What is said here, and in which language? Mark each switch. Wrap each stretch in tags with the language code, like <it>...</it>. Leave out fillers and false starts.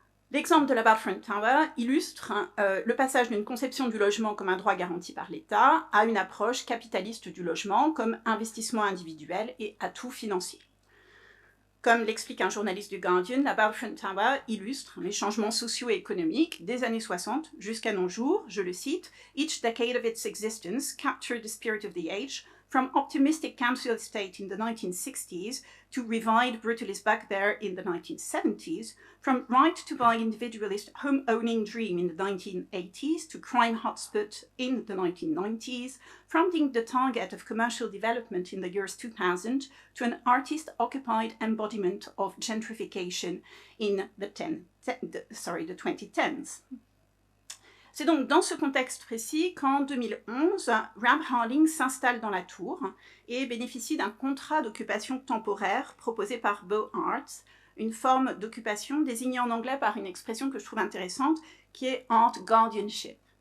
<fr>L'exemple de la Balfront Tower illustre le passage d'une conception du logement comme un droit garanti par l'État à une approche capitaliste du logement comme investissement individuel et atout financier. Comme l'explique un journaliste du Guardian, la Balfront Tower illustre les changements sociaux et économiques des années 60 jusqu'à nos jours, je le cite, «</fr> <en>Each decade of its existence captured the spirit of the age, from optimistic council estate in the 1960s to revived brutalist back there in the 1970s, from right to buy individualist home-owning dream in the 1980s to crime hotspot in the 1990s, from being the target of commercial development in the years 2000 to an artist-occupied embodiment of gentrification in the 2010s.</en> <fr>C'est donc dans ce contexte précis qu'en 2011, Rab Harling s'installe dans la tour et bénéficie d'un contrat d'occupation temporaire proposé par Beaux Arts, une forme d'occupation désignée en anglais par une expression que je trouve intéressante qui est art guardianship.</fr>